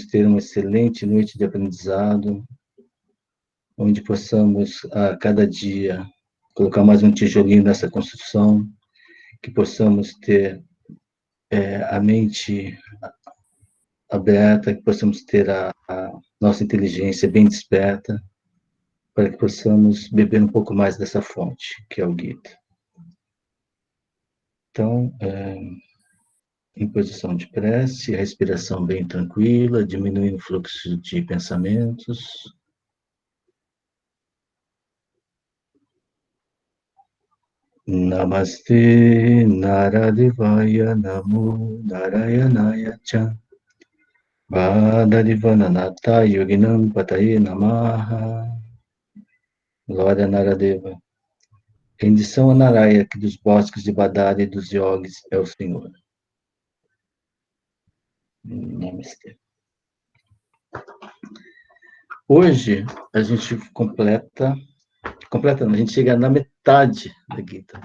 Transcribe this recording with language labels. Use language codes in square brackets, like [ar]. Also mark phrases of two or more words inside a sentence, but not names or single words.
[pt] ter uma excelente noite de aprendizado, onde possamos, a cada dia, colocar mais um tijolinho nessa construção, que possamos ter a mente aberta, que possamos ter a nossa inteligência bem desperta, para que possamos beber um pouco mais dessa fonte, que é o Gita. Então, em posição de prece, a respiração bem tranquila, diminuindo o fluxo de pensamentos. [sa] नमस्ते नरदेवाय नमो नारायणाय च बदरीवनान्त योगिनां पतये नमः. [pt] Glória a Naradeva. Rendição a Naraya, que dos bosques de Badari e dos yogis é o Senhor. Namastê. Hoje a gente completa não, a gente chega na metade da Gita.